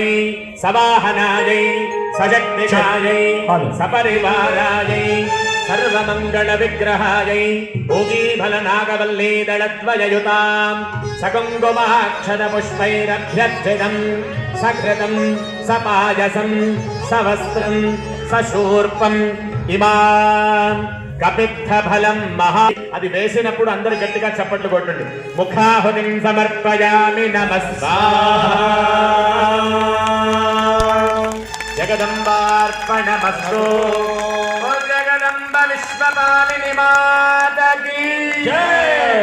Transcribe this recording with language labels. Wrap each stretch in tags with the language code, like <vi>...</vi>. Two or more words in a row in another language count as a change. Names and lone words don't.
<sa>सवाहनायै सजगदीशायै सपरिवारायै सर्वमंगल विग्रहायै भोगीफलनागवल्ली दलद्वययुतां सकुङ्कुमाक्षत पुष्पैरभ्यर्चितं सकृतं सपायसं सवस्त्रं सशूर्पं इमां कपित्थ फलं महा</sa> <te>అది వేసినప్పుడు అందరూ గట్టిగా చప్పట్లు కొట్టండి.</te> <sa>ముఖాహుతిం సమర్పయామి నమస్కారం జగదంబార్పణమస్తు.</sa> <te>జగదంబ విశ్వపాలిని మాతకి జై.</te>